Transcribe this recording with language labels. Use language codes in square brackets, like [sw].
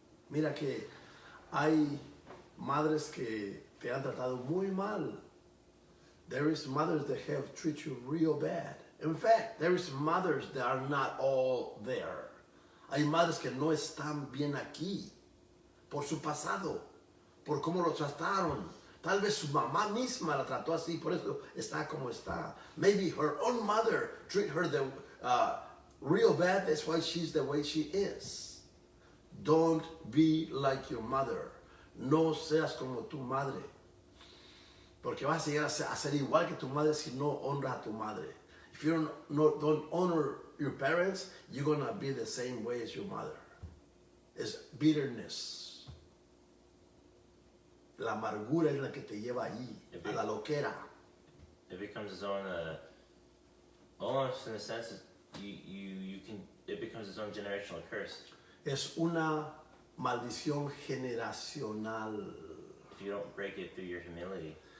[es] Mira que hay madres que te han tratado muy mal. [en] There is mothers that have treated you real bad. In fact, there is mothers that are not all there. [es] Hay madres que no están bien aquí por su pasado, por cómo lo trataron. Tal vez su mamá misma la trató así, por eso está como está. [en] Maybe her own mother treated her real bad. That's why she's the way she is. Don't be like your mother. [es] No seas como tu madre. Porque vas a llegar a ser igual que tu madre si no honras a tu madre. [en] If you don't honor your parents, you're going to be the same way as your mother. It's bitterness. [es] La amargura es la que te lleva ahí, a la loquera. [en] It becomes its own, almost in a sense, it becomes its own generational curse. [es] Es una maldición generacional. [en] If you don't break it through your humility.